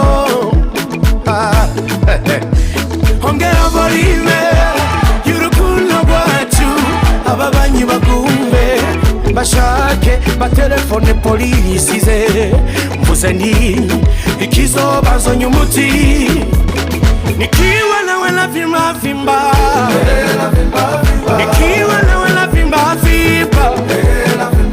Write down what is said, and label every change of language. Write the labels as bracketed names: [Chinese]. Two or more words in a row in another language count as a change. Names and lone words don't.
[Kinyarwanda] Ongera volume y'urukundo rwacu, ababanyi bagumve bashake batelefone polisi ze, mvuze ndi ikizobazonye umuti, [Swahili] nikiwa nawe na vimba, vimba, nikiwa nawe na vimba, vimba.